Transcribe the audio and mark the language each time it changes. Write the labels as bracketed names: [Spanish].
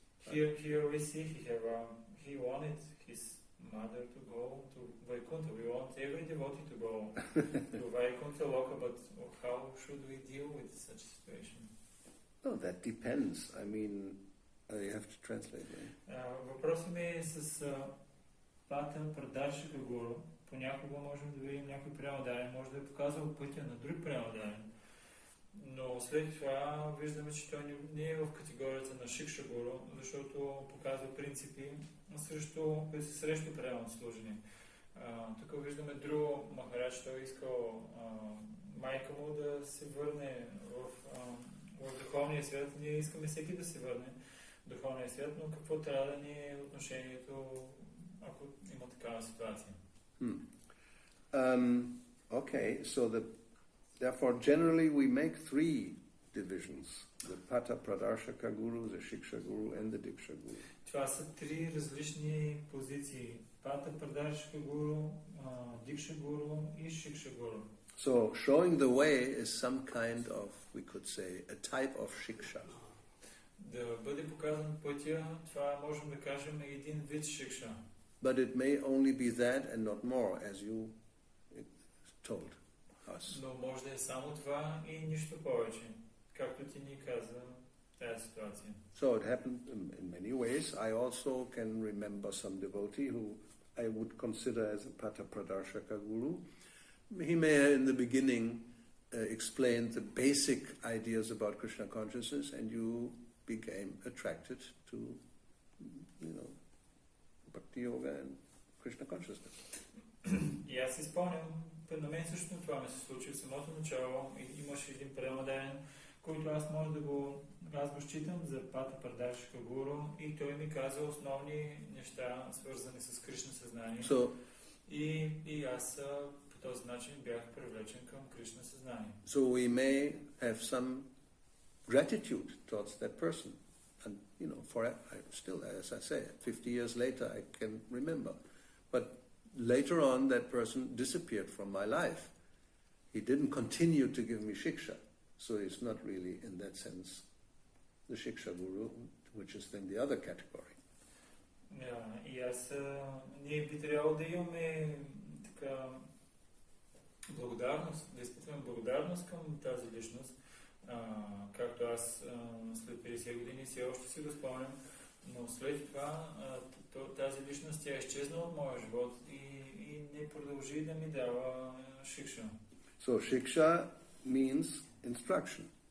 [English] Here we see he wanted his mother to go to Vaikuntha. We want every devotee to go to Vaikuntha Loka, but how should we deal with such a situation? Oh, that depends. I mean, you have to translate, right? [Bulgarian] Въпросът ми е с Пата Прадаршика Гуру. Понякога можем да видим някой преводаен, може да е показал пътя на друг преводаен. Но след това виждаме, че той не е в категорията на Шикша-гуру, защото показва принципи, които са срещу правилно служение. Тук виждаме друго Махарадж, той искал майка му да се върне в духовния свят. Ние искаме всеки да се върне в духовния свят, но какво трябва да ни е отношението, ако има такава ситуация? [English] Okay, so therefore, generally, we make three divisions: the Pata Pradarshaka Guru, the Shiksha Guru, and the Diksha Guru. [Bulgarian] Това са три различни позиции: Пата Прадаршика Гуру, Дикша Гуру и Шикша Гуру. [English] So, showing the way is some kind of, we could say, a type of Shiksha. [Bulgarian] Да бъде показан пътя, това можем да кажем един вид Шикша. [English] But it may only be that and not more, as you told us. [Bulgarian] Но може да е само това и нищо повече, както ти ни каза тази ситуация. [English] So it happened in many ways. I also can remember some devotee who I would consider as a Pata Pradarshaka Guru. He may in the beginning explain the basic ideas about Krishna consciousness, and you became attracted to, Bhakti-yoga and Krishna consciousness. [Bulgarian] И аз си спомням, на мен също това ми се случи в самото начало. Имаше един предаен, който аз го считам за Пата Прадаршика Гуру, и той ми каза основни неща, свързани с Кришна съзнание. И аз по този начин бях привлечен към Кришна съзнание. [English] So we may have some gratitude towards that person. And, still, as I say, 50 years later, I can remember. But later on, that person disappeared from my life. He didn't continue to give me shiksha. So he's not really, in that sense, the shiksha guru, which is then the other category. [Bulgarian] И аз, ние би трябвало да имаме така благодарност, да изпитваме благодарност към тази личност. Както аз след 50 години все още си го спомням, но след това тази личност тя е изчезнала от моя живот и не продължи да ми дава шикша. [English] So shiksha means instruction.